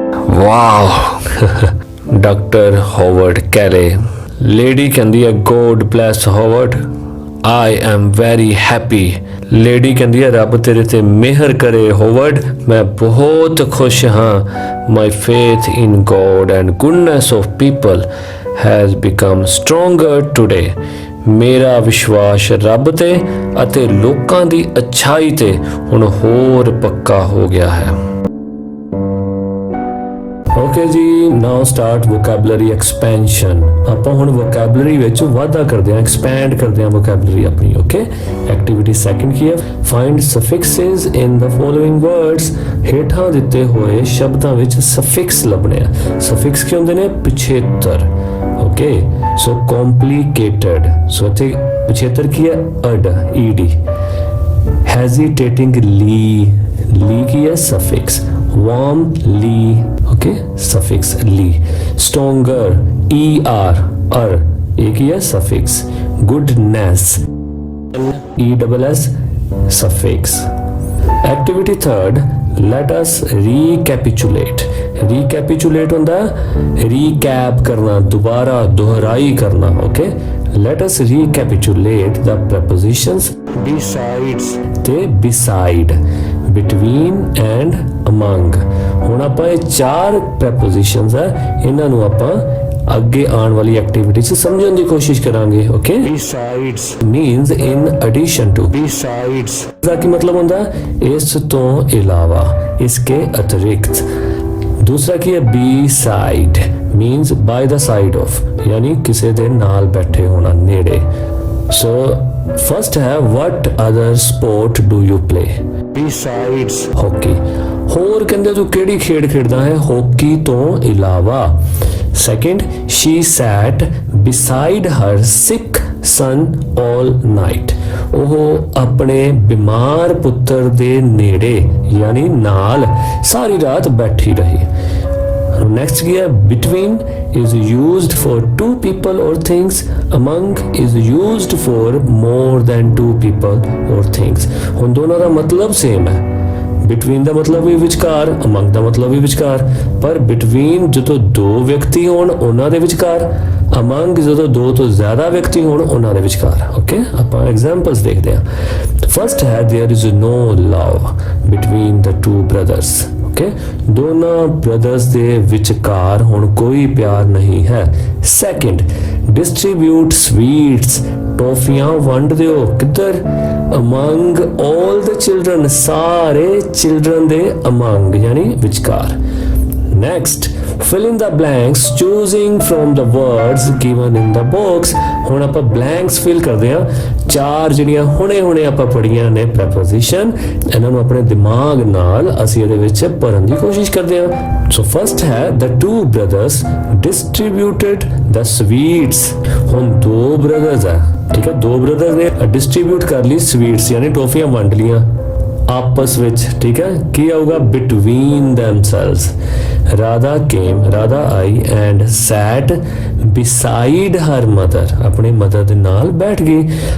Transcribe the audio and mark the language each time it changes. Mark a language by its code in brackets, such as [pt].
[pa] Wow, doctor Harvard Kaile. Lady ਕਹਿੰਦੀ ਹੈ, [en] God bless Howard, I am very happy. [pa] Lady ਕਹਿੰਦੀ ਹੈ ਰੱਬ ਤੇਰੇ ਤੇ ਮਿਹਰ ਕਰੇ ਹੋਵਰਡ, ਮੈਂ ਬਹੁਤ ਖੁਸ਼ ਹਾਂ। [en] My faith in God and goodness of people has become stronger today. [pa] ਮੇਰਾ ਵਿਸ਼ਵਾਸ ਰੱਬ ਤੇ ਅਤੇ ਲੋਕਾਂ ਦੀ ਅੱਛਾਈ ਤੇ ਹੁਣ ਹੋਰ ਪੱਕਾ ਹੋ ਗਿਆ ਹੈ। [en] Okay ਜੀ, now start vocabulary expansion. [pa] ਆਪਾਂ ਹੁਣ ਵੋਕੈਬਲਰੀ ਵਿੱਚ ਵਾਧਾ ਕਰਦੇ ਹਾਂ, ਐਕਸਪੈਂਡ ਕਰਦੇ ਹਾਂ ਵੋਕੈਬਲਰੀ ਆਪਣੀ। [en] Okay, activity second ਕੀ ਹੈ? Find suffixes in the following words. [pa] ਹੇਠਾਂ ਦਿੱਤੇ ਹੋਏ ਸ਼ਬਦਾਂ ਵਿੱਚ ਸਫਿਕਸ ਲੱਭਣੇ ਆ। ਸਫਿਕਸ ਕੀ ਹੁੰਦੇ ਨੇ? ਪਿਛੇਤਰ। ਓਕੇ, ਸੋ complicated, ਸੋ ਇੱਥੇ ਪਿਛੇਤਰ ਕੀ ਹੈ? ਅਡ, ed। hesitatingly, ਲੀ ਕੀ ਹੈ? Suffix. [en] warmly, okay, suffix ly। stronger, er, ਇਹ ਕੀ ਹੈ? suffix। goodness, ess, suffix। activity third, let us recapitulate। [pa] recapitulate ਹੁੰਦਾ recap ਕਰਨਾ, ਦੁਬਾਰਾ ਦੁਹਰਾਈ ਕਰਨਾ। [en] okay, let us recapitulate the prepositions besides ਤੇ beside, between and among। [pa] ਹੁਣ ਆਪਾਂ ਇਹ ਚਾਰ prepositions ਆ, ਇਹਨਾਂ ਨੂੰ ਆਪਾਂ ਅੱਗੇ ਆਉਣ ਵਾਲੀ ਐਕਟੀਵਿਟੀ 'ਚ ਸਮਝਣ ਦੀ ਕੋਸ਼ਿਸ਼ ਕਰਾਂਗੇ। [en] Okay, besides means in addition to। [pa] besides ਦਾ ਕੀ ਮਤਲਬ ਹੁੰਦਾ? ਇਸ ਤੋਂ ਇਲਾਵਾ, [hi] ਇਸਕੇ ਅਤਿਰਿਕਤ। [pa] ਦੂਸਰਾ ਕੀ ਹੈ? [en] beside means by the side of, [pa] ਯਾਨੀ ਕਿਸੇ ਦੇ ਨਾਲ ਬੈਠੇ ਹੋਣਾ, ਨੇੜੇ। [en] So first ਹੈ what other sport do you play? besides hockey। [pa] ਹੋਰ ਕਹਿੰਦੇ ਤੂੰ ਕਿਹੜੀ ਖੇਡ ਖੇਡਦਾ ਹੈ ਹਾਕੀ ਤੋਂ ਇਲਾਵਾ। [en] Second, she sat beside her sick son all night। [pa] ਉਹ ਆਪਣੇ ਬਿਮਾਰ ਪੁੱਤਰ ਦੇ ਨੇੜੇ ਯਾਨੀ ਨਾਲ ਸਾਰੀ ਰਾਤ ਬੈਠੀ ਰਹੀ। Next ਕੀ ਹੈ? [en] between is used for two people or things, among is used for more than two people or things। [pa] ਹੁਣ ਦੋਨਾਂ ਦਾ ਮਤਲਬ ਸੇਮ ਹੈ। between ਦਾ ਮਤਲਬ ਵੀ ਵਿਚਕਾਰ, among ਦਾ ਮਤਲਬ ਵੀ ਵਿਚਕਾਰ, ਪਰ between ਜਦੋਂ ਦੋ ਵਿਅਕਤੀ ਹੋਣ ਉਹਨਾਂ ਦੇ ਵਿਚਕਾਰ, among ਜਦੋਂ ਦੋ ਤੋਂ ਜ਼ਿਆਦਾ ਵਿਅਕਤੀ ਹੋਣ ਉਹਨਾਂ ਦੇ ਵਿਚਕਾਰ। ਓਕੇ, ਆਪਾਂ ਐਗਜ਼ਾਮਪਲਸ ਦੇਖਦੇ ਹਾਂ। [en] First ਹੈ there is no love between the two brothers। [pa] Okay, ਦੋਨਾਂ ਬ੍ਰਦਰਸ ਦੇ ਵਿਚਕਾਰ ਹੁਣ ਕੋਈ ਪਿਆਰ ਨਹੀਂ ਹੈ। ਸੈਕਿੰਡ, ਡਿਸਟ੍ਰੀਬਿਊਟ ਸਵੀਟਸ, ਟੌਫੀਆਂ ਵੰਡ ਦਿਓ। ਕਿੱਧਰ? [en] among all the children, ਸਾਰੇ children ਦੇ among ਯਾਨੀ ਵਿਚਕਾਰ। next, fill in the blanks choosing from the words given in the box। [pa] ਹੁਣ ਆਪਾਂ blanks fill ਕਰਦੇ ਹਾਂ। ਚਾਰ ਜਿਹੜੀਆਂ ਹੁਣੇ ਆਪਾਂ ਪੜ੍ਹੀਆਂ ਨੇ preposition, ਇਹਨਾਂ ਨੂੰ ਆਪਣੇ ਦਿਮਾਗ ਨਾਲ ਅਸੀਂ ਇਹਦੇ ਵਿੱਚ ਭਰਨ ਦੀ ਕੋਸ਼ਿਸ਼ ਕਰਦੇ ਹਾਂ। [en] So first ਹੈ the two brothers distributed the sweets। [pa] ਹੁਣ ਦੋ brothers ਹੈ, ਠੀਕ ਹੈ, ਦੋ brothers ਨੇ distribute ਕਰ ਲਈ sweets ਯਾਨੀ ਟੌਫੀਆਂ ਵੰਡ ਲੀਆਂ ਆਪਸ ਵਿੱਚ। ਠੀਕ ਹੈ, ਕੀ ਆਊਗਾ? [en] between themselves। Radha ਆਈ and sat beside her mother, [pa] ਆਪਣੀ ਮਦਰ ਦੇ ਨਾਲ ਬੈਠ ਗਈ।